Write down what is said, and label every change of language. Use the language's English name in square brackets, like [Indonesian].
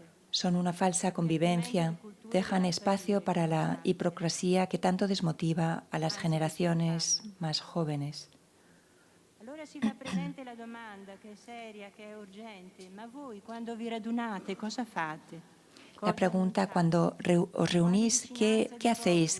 [Spanish] Son una falsa convivencia, dejan espacio para la hipocresía que tanto desmotiva a las generaciones más jóvenes. [Italian] Allora si fa presente la domanda che è seria, che è urgente, ma voi quando vi radunate cosa fate? [Spanish] La pregunta, cuando os reunís, ¿qué hacéis?